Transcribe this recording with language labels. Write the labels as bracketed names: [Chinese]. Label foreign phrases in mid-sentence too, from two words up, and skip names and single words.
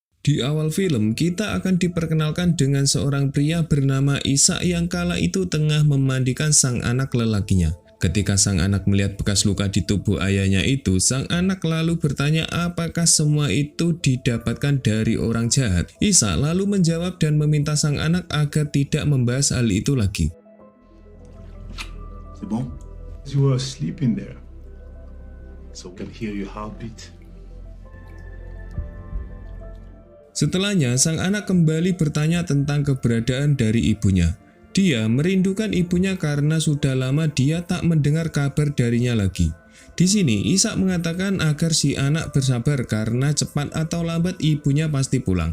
[Indonesian] Di awal film, kita akan diperkenalkan dengan seorang pria bernama Ishak yang kala itu tengah memandikan sang anak lelakinya. Ketika sang anak melihat bekas luka di tubuh ayahnya itu, sang anak lalu bertanya apakah semua itu didapatkan dari orang jahat. Ishak lalu menjawab dan meminta sang anak agar tidak membahas hal itu lagi. [French] C'est bon? [English] You were sleeping there, so we can hear your heartbeat. [Indonesian] Setelahnya, sang anak kembali bertanya tentang keberadaan dari ibunya. Dia merindukan ibunya karena sudah lama dia tak mendengar kabar darinya lagi. Di sini, Ishak mengatakan agar si anak bersabar karena cepat atau lambat ibunya pasti pulang.